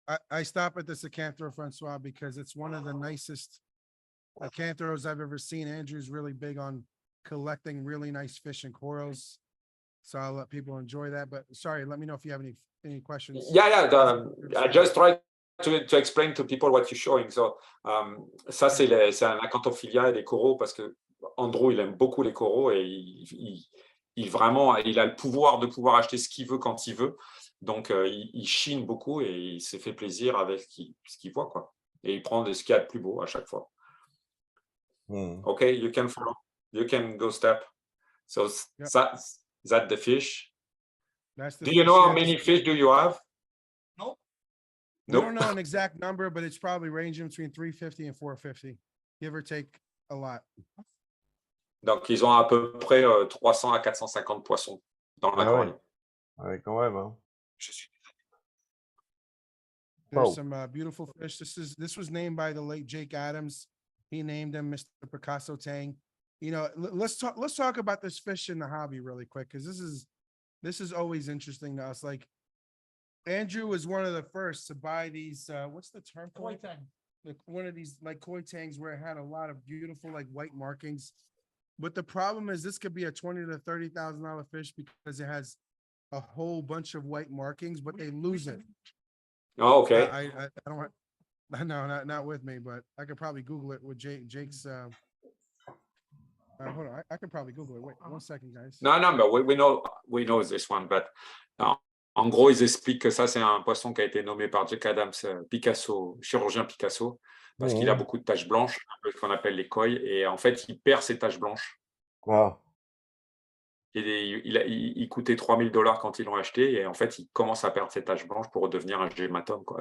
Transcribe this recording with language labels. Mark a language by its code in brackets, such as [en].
[en] I stop at this Acanthro, Francois, because it's one of the nicest Acanthoros I've ever seen. Andrew's really big on collecting really nice fish and corals. So I'll let people enjoy that. But sorry, let me know if you have any questions. I just try to explain to people what you're showing. [fr] So, ça, c'est un acantophilia et des coraux parce que Andrew, il aime beaucoup les coraux et vraiment, il a le pouvoir de pouvoir acheter ce qu'il veut quand il veut. Donc, il chine beaucoup et il s'est fait plaisir avec ce qu'il voit, quoi. Et il prend ce qu'il y a de plus beau à chaque fois. [en] Okay, you can follow. You can go step. So, that's the fish. Do you know how many fish do you have? Nope. We don't know an exact number, but it's probably ranging between 350 and 450, give or take a lot. [fr] Donc, ils ont à peu près 300 à 450 poissons dans l'aquarium. Ouais, quand même. Hein. [en] There's some beautiful fish. This was named by the late Jake Adams. He named him Mr. Picasso Tang. You know, let's talk about this fish in the hobby really quick, because this is always interesting to us. Like, Andrew was one of the first to buy these. What's the term? Koi tang. One of these like koi tangs where it had a lot of beautiful like white markings. But the problem is this could be a $20,000 to $30,000 fish because it has a whole bunch of white markings, but they lose it. Oh, okay. I don't want. No, not with me, but I could probably Google it with Jake's. Hold on, I could probably Google it. Wait 1 second, guys. [fr] Non, mais [en] we know this one, but [fr] en gros, ils expliquent que ça, c'est un poisson qui a été nommé par Jake Adams, Picasso, chirurgien Picasso, parce qu'il a beaucoup de taches blanches, un peu ce qu'on appelle les koi, et en fait, il perd ses taches blanches. [en] Wow. [fr] Il coûtait $3,000 quand ils l'ont acheté, et en fait, il commence à perdre ses taches blanches pour devenir un gématome.